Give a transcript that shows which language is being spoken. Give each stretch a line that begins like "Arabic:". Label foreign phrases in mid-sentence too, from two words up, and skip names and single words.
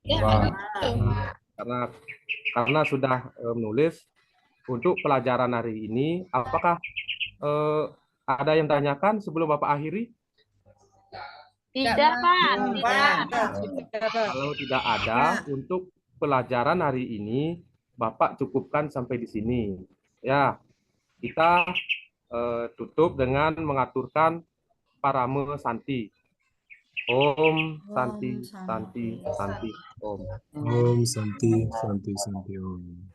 Indonesian: Karena sudah menulis untuk pelajaran hari ini, apakah ada yang tanyakan sebelum Bapak akhiri? Tidak, Pak. Tidak. Kalau tidak ada, untuk pelajaran hari ini Bapak cukupkan sampai di sini. Ya, kita tutup dengan mengaturkan parame santi.
Sanskrit: Om Santi Santi Santi Om. Om Santi Santi Santi Om.